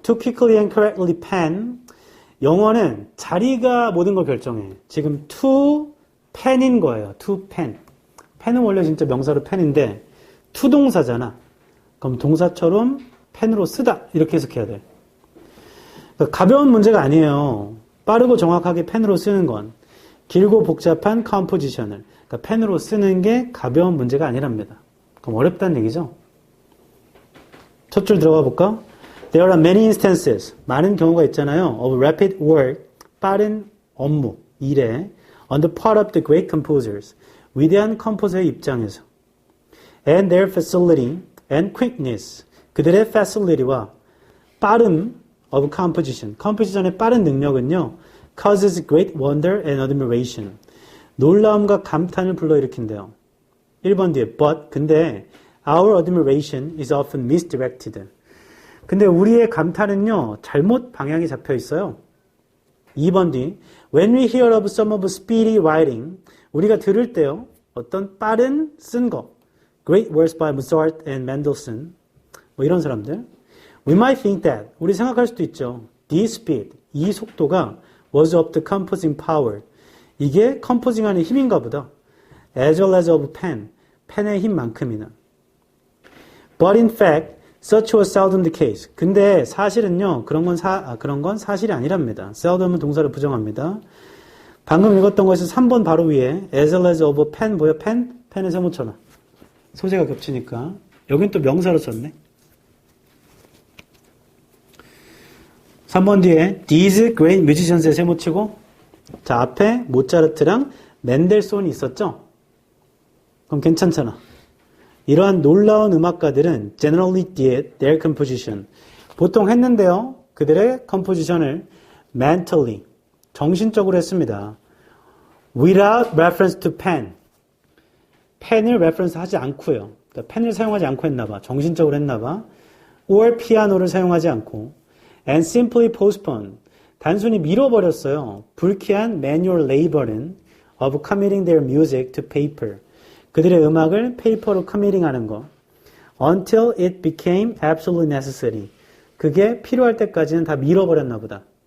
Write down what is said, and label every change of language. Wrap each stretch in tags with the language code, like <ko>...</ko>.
<en>To quickly and correctly pen.</en> <ko>영어는 자리가 모든 걸 결정해. 지금 to pen인 거예요.</ko> <en>to pen.</en> <ko>펜은 원래 진짜 명사로 펜인데 to 동사잖아. 그럼 동사처럼 펜으로 쓰다. 이렇게 해석해야 돼. 그러니까 가벼운 문제가 아니에요. 빠르고 정확하게 펜으로 쓰는 건. 길고 복잡한 컴포지션을. 그러니까 펜으로 쓰는 게 가벼운 문제가 아니랍니다. 그럼 어렵다는 얘기죠. 첫 줄 들어가 볼까?</ko> <en>There are many instances.</en> <ko>많은 경우가 있잖아요.</ko> <en>Of rapid work.</en> <ko>빠른 업무, 일에.</ko> <en>On the part of the great composers.</en> <ko>위대한 컴포저의 입장에서.</ko> <en>And their facility and quickness.</en> <ko>그들의 facility와 빠름</ko> <en>of composition.</en> <ko>composition의 빠른 능력은요.</ko> <en>Causes great wonder and admiration.</en> <ko>놀라움과 감탄을 불러일으킨대요. 1번 뒤에</ko> <en>but</en> <ko>근데</ko> <en>our admiration is often misdirected.</en> <ko>근데 우리의 감탄은요. 잘못 방향이 잡혀 있어요. 2번 뒤</ko> <en>when we hear of some of speedy writing</en> <ko>우리가 들을 때요. 어떤 빠른 쓴 거</ko> <en>Great works by Mozart and Mendelssohn</en> <ko>뭐 이런 사람들</ko> <en>We might think that</en> <ko>우리 생각할 수도 있죠.</ko> <en>This speed</en> <ko>이 속도가</ko> <en>was of the composing power</en> <ko>이게 컴포징하는 힘인가 보다.</ko> <en>As well as of pen</en> <ko>펜의 힘만큼이나</ko> <en>But in fact such was seldom the case.</en> <ko>근데 사실은요. 그런 건 사실이 아니랍니다. seldom은 동사를 부정합니다. 방금 읽었던 것이 3번 바로 위에</ko> <en>as well as of a pen</en> <ko>뭐야? 펜에 세모쳐놔. 소재가 겹치니까. 여긴 또 명사로 썼네. 3번 뒤에</ko> <en>these great musicians</en> <ko>에 세모치고 자 앞에 모차르트랑 멘델소hn이 있었죠? 그럼 괜찮잖아. 이러한 놀라운 음악가들은</ko> <en>generally did their composition</en> <ko>보통 했는데요. 그들의 컴포지션을 mentally 정신적으로 했습니다.</ko> <en>without reference to pen</en> <ko>펜을</ko> <en>reference</en> <ko>하지 않고요. 그러니까 펜을 사용하지 않고 했나봐. 정신적으로 했나봐.</ko> <en>or</en> <ko>피아노를 사용하지 않고</ko> <en>and simply postpone</en> <ko>단순히 밀어버렸어요. 불쾌한</ko> <en>manual labor은 of committing their music to paper</en> <ko>그들의 음악을 페이퍼로 커미팅하는 거</ko> <en>until it became absolutely necessary</en> <ko>그게 필요할 때까지는 다 밀어버렸나 보다.</ko>